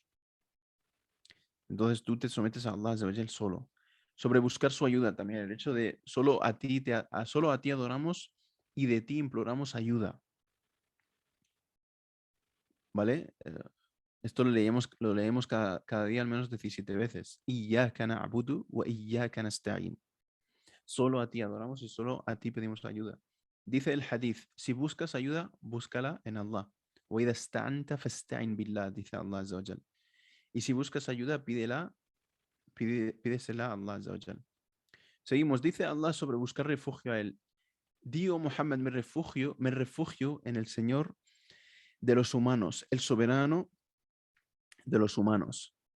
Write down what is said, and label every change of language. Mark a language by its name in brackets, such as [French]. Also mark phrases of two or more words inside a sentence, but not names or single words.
[Spanish] Entonces tú te sometes a [Arabic] الله عز وجل [Spanish] solo. Sobre buscar su ayuda también, el hecho de solo a ti adoramos y de ti imploramos ayuda. ¿Vale? Esto lo leemos cada día al menos 17 veces. [Arabic] إياك نعبد وإياك نستعين. [Spanish] Solo a ti adoramos y solo a ti pedimos ayuda. Dice el hadith, si buscas ayuda, búscala en Allah. [Arabic] وَإِذَا اسْتَعَنْتَ فَاسْتَعِنْ بِاللَّهِ, dice الله عز وجل. [Spanish] Y si buscas ayuda, pídesela a [Arabic] الله عز وجل. [Spanish] Seguimos, dice Allah sobre buscar refugio a Él. Di, oh Muhammad, me refugio en el Señor de los humanos, el soberano de los humanos.